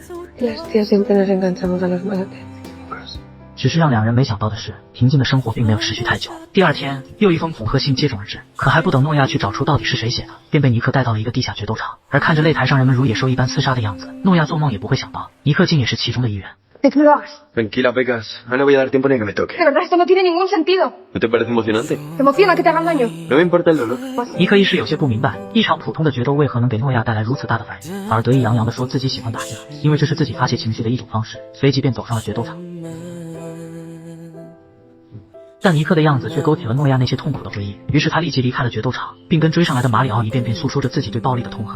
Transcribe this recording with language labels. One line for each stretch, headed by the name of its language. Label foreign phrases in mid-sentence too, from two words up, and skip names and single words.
Chinese: 只是让两人没想到的是，平静的生活并没有持续太久。第二天，又一封恐吓信接踵而至，可还不等诺亚去找出到底是谁写的，便被尼克带到了一个地下决斗场。而看着擂台上人们如野兽一般厮杀的样子，诺亚做梦也不会想到，尼克竟也是其中的一员。
Spanish: Tranquila, Pecas. No le voy a dar tiempo ni que me toque. De verdad, esto no tiene ningún sentido. ¿No te parece emocionante? ¿Te emociona que te hagan daño? No me importa el dolor.
Chinese: 尼克一时有些不明白，一场普通的决斗为何能给诺亚带来如此大的反应，反而得意洋洋地说自己喜欢打架，因为这是自己发泄情绪的一种方式，随即便走上了决斗场。但尼克的样子却勾起了诺亚那些痛苦的回忆，于是他立即离开了决斗场，并跟追上来的马里奥一遍遍诉说着自己对暴力的痛恨。